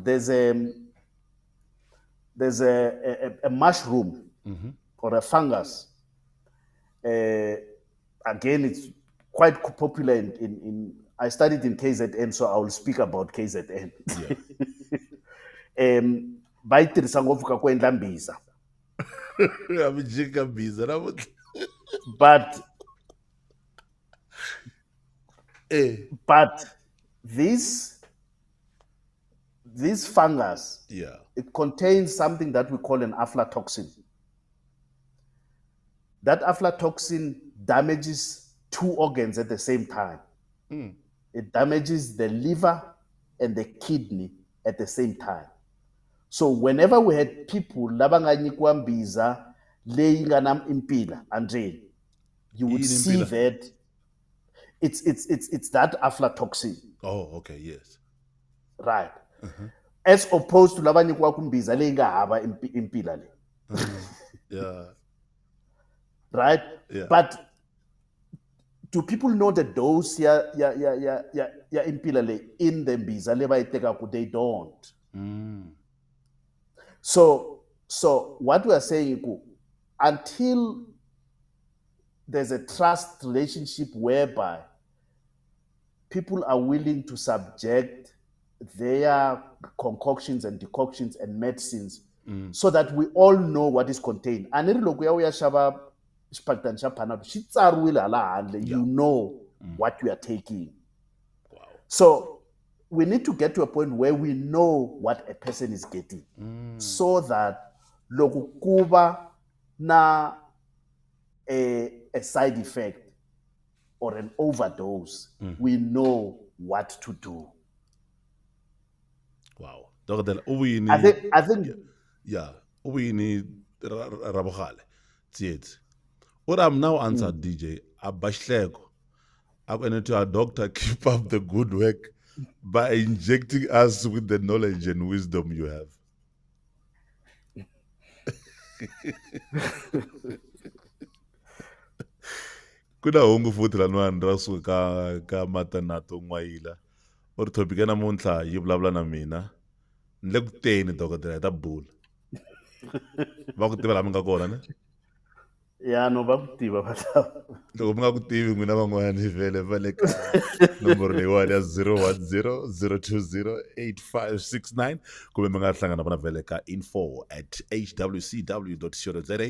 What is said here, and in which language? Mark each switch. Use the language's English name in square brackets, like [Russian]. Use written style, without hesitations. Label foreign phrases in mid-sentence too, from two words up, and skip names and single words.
[English] There's a mushroom or a fungus. Again, it's quite popular in I studied in KZN, so I will speak about KZN. Yeah. [Tsonga] Ba itirisa ngopfu ka ku endla mbiza. Amijika mbiza namuntlha. [English] But Eh. this fungus, Yeah. it contains something that we call an aflatoxin. That aflatoxin damages two organs at the same time. It damages the liver and the kidney at the same time. So whenever we had people [Tsonga] labanga nyikiwa mbiza leyi nga na impila, [English] Andre, you would see that it's that aflatoxin. Oh, okay, yes. Right. As opposed to [Tsonga] lava nyikiwa kumbiza leyi nga hava impila le. [English] Yeah. Right? Yeah. But do people know the dose [Tsonga] ya impila le [English] in the [Tsonga] mbiza le ba itekaku? [English] They don't. So what we are saying, until there's a trust relationship whereby people are willing to subject their concoctions and decoctions and medicines so that we all know what is contained. And you know what you are taking. Wow. So we need to get to a point where we know what a person is getting, so that [Tsonga] loko kuba na [English] a side effect or an overdose, we know what to do. Wow. Dr. Ubuyini. I think yeah. Ubuyini Rabogale. Tsietsi. What I'm now answered, DJ, Abashleko. I'm going to our doctor keep up the good work by injecting us with the knowledge and wisdom you have. [Tsonga] Kuna hungu futhi lanwani ra suka ka matanato n'wayila u ri thopike namuntlha yi vulavula na mina ni le ku teni dokodela hi ta bula va ku tiva laha mi nga kona ne ya no va ku tiva loko mi nga ku tivi n'wina van'wani vhele va le ka nomboro leyiwani ya 010 020 8569 kumbe mi nga hlangana vona vhele ka info@hwcw.co.za.